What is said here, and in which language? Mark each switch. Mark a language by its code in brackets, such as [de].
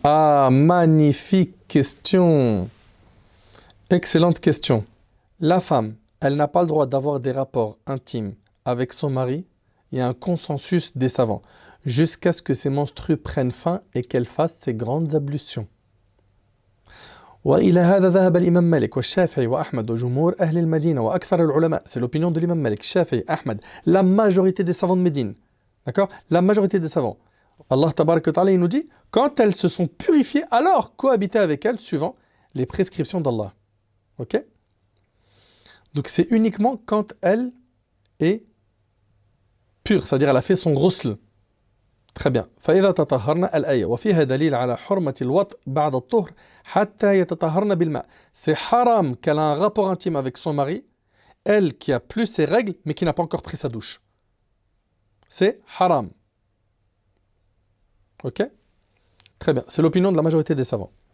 [fr] Ah, magnifique question. Excellente question. La femme, elle n'a pas le droit d'avoir des rapports intimes avec son mari. Il y a un consensus des savants. Jusqu'à ce que ses menstrues prennent fin et qu'elle fasse ses grandes ablutions. [ar] وإلى هذا ذهب الإمام مالك والشافعي وأحمد وجمهور أهل المدينة وأكثر العلماء. [fr] C'est l'opinion de l'imam Malik, Shafi'i, Ahmad, la majorité des savants de Médine. D'accord? La majorité des savants. [ar] Allah tabarak wa ta'ala, [fr] il nous dit, quand elles se sont purifiées, alors cohabiter avec elles suivant les prescriptions d'Allah. Ok? Donc c'est uniquement quand elle est pure, c'est-à-dire elle a fait son ghusl. Très bien. [ar] فإذا تطهرنا الآية وفيها دليل على حرمة الوطء بعد الطهر حتى يتطهرن بالماء. [fr] C'est haram qu'elle a un rapport intime avec son mari, elle qui a plus ses règles mais qui n'a pas encore pris sa douche. C'est haram. Ok? Très bien, c'est l'opinion de la majorité des savants.